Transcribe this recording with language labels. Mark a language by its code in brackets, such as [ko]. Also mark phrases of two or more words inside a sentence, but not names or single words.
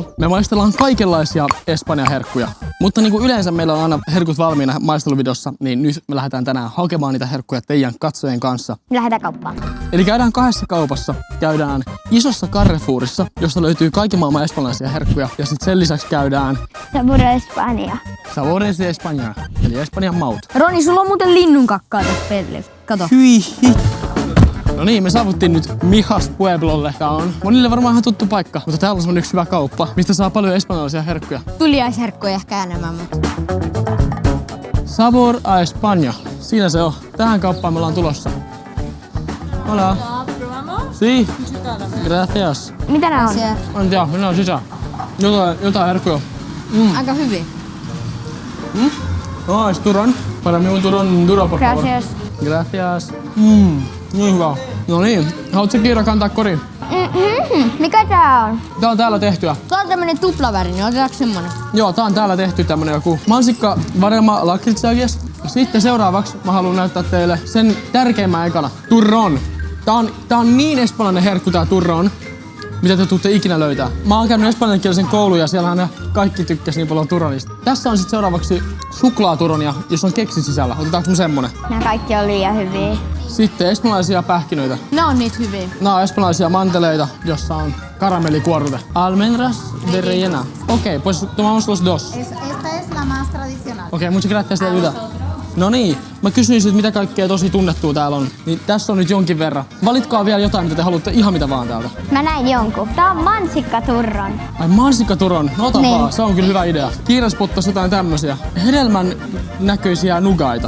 [fi] Me maistellaan kaikenlaisia Espanjan herkkuja. Mutta niin kuin yleensä meillä on aina herkut valmiina maisteluvideossa, niin nyt me lähdetään tänään hakemaan niitä herkkuja teidän katsojien kanssa. Lähdetään kauppaan. Eli käydään kahdessa kaupassa. Käydään isossa Carrefourissa, josta löytyy kaiken maailman espanjalaisia herkkuja. Ja sitten sen lisäksi käydään Sabor Espanja. Sabores de España, eli Espanjan maut. Roni, sulla on muuten linnun kakkaa tässä pellillä. Kato. Hyi. No niin, me saavuttiin nyt Mijas Pueblolle. Tää on monille varmaan ihan tuttu paikka, mutta täällä on semmonen yksi hyvä kauppa, mistä saa paljon espanjalaisia herkkuja. Tuliaisherkkuja ehkä enemmän, mutta... Sabor a España. Siinä se on. Tähän kauppaan me ollaan tulossa. [es] Hola. Sí. Gracias. [fi] Mitä nää on? Siellä. En tiedä, mennään sisään. Jotain herkkuja. Aika hyvin. [es] No, es turrón. Para mí un turrón duro, por favor. Gracias. Gracias. [fi] Niin hyvä. No niin, haluatko Kiira kantaa koriin? Mikä tää on? Tää on täällä tehtyä. Tää on tämmönen tuplaväri, niin otetaanko semmonen? Joo, tää on täällä tehty tämmönen joku mansikka varma lakritsagies. Sitten seuraavaksi mä haluan näyttää teille sen tärkeimmän ekana. Turrón. Tää on niin espanjalainen herkku tää turrón, mitä te tuutte ikinä löytää. Mä oon käynyt espanjankielisen koulun ja siellähän ne kaikki tykkäs niin paljon turronista. Tässä on sit seuraavaksi suklaaturronia, jos on keksi sisällä. Otetaanko me semmonen? Nää kaikki on liian hyviä. Sitten espanjalaisia pähkinöitä. Ne on niitä hyviä. Nämä on espanjalaisia manteleita, jossa on karamellikuorrute. [es] Almendras de rellena. Okei, pues tomamos los dos. Esta es la más tradicional. Okei, muchas gracias de ayuda. [fi] No niin, mä kysyin sit mitä kaikkea tosi tunnettua täällä on. Niin tässä on nyt jonkin verran. Valitkaa vielä jotain, mitä te haluatte, ihan mitä vaan täältä. Mä näin jonkun. Tää on mansikkaturron. Ai mansikkaturon, no ota Niin. vaan, se on kyllä hyvä idea. Kiira spottasi jotain tämmösiä hedelmän näköisiä nugaita.